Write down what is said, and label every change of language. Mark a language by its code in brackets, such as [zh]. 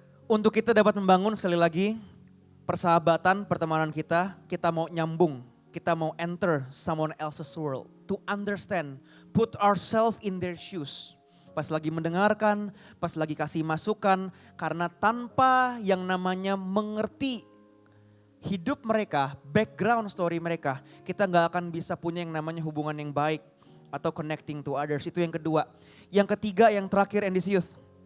[id] Untuk kita dapat membangun sekali lagi persahabatan, pertemanan kita mau nyambung. Kita mau [en] enter someone else's world. To understand, put ourselves in their shoes. [id] Pas lagi mendengarkan, pas lagi kasih masukan. Karena tanpa yang namanya mengerti hidup mereka, [en] background story [id] mereka, kita gak akan bisa punya yang namanya hubungan yang baik atau [en] connecting to others. [id] Itu yang kedua. Yang ketiga, yang terakhir, [en] and this youth.